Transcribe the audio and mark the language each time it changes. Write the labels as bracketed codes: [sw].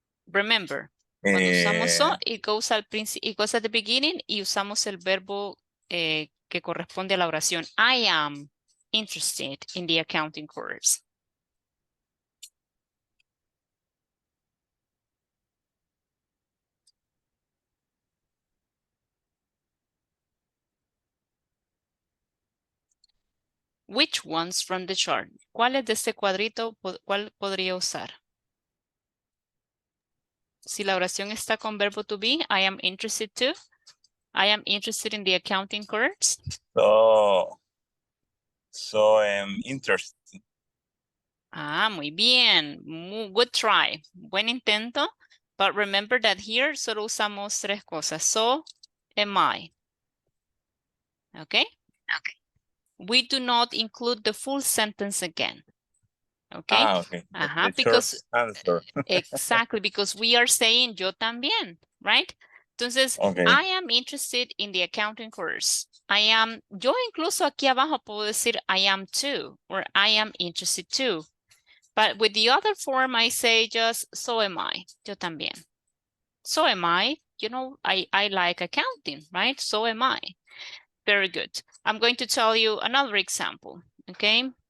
[en] Remember, [es] cuando usamos so, [en] it goes at the beginning [es] y usamos el verbo que corresponde a la oración. [en] I am interested in the accounting course. Which ones from the chart? [es] ¿Cuáles de este cuadrito cuál podría usar? Si la oración está con verbo to be, [en] I am interested to. I am interested in the accounting course. So I'm interested. [es] Ah, muy bien. [en] Good try. [es] Buen intento. [en] But remember that here [es] solo usamos 3 cosas. [en] So, am I. Okay? Okay. We do not include the full sentence again. Okay? Okay. Uh-huh, The because answer. exactly, because we are saying [es] yo también, [en] right? Entonces, Okay. I am interested in the accounting course. [es] Yo incluso aquí abajo puedo decir [en] I am too, or I am interested too. But with the other form, I say just so am I, [es] yo también. [en] So am I, I like accounting, right? So am I. Very good. I'm going to tell you another example, okay?